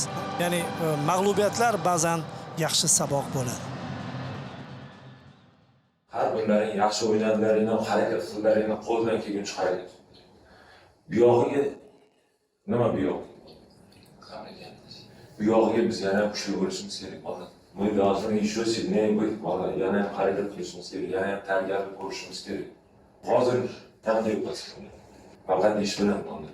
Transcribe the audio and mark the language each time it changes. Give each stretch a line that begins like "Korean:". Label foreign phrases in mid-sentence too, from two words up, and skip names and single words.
Uzbek: Ya'ni mag'lubiyatlar ba'zan yaxshi saboq bo'ladi. Har o'yinlaring yaxshi o'ynadilaringni, harakat qildilaringni qo'ldan kelguncha haydaydi. buyog'iga nima buyog'? Buyog'iga biz yana kuchli bo'lishimiz kerak bo'ladi.
Russian: Мы должны еще сильнее быть,
Uzbek: yana ham harakat qilishimiz kerak, yana ham tayyorgarlik ko'rishimiz kerak. Hozir tanqid qilsin. Faqat ish bilan bo'ldi.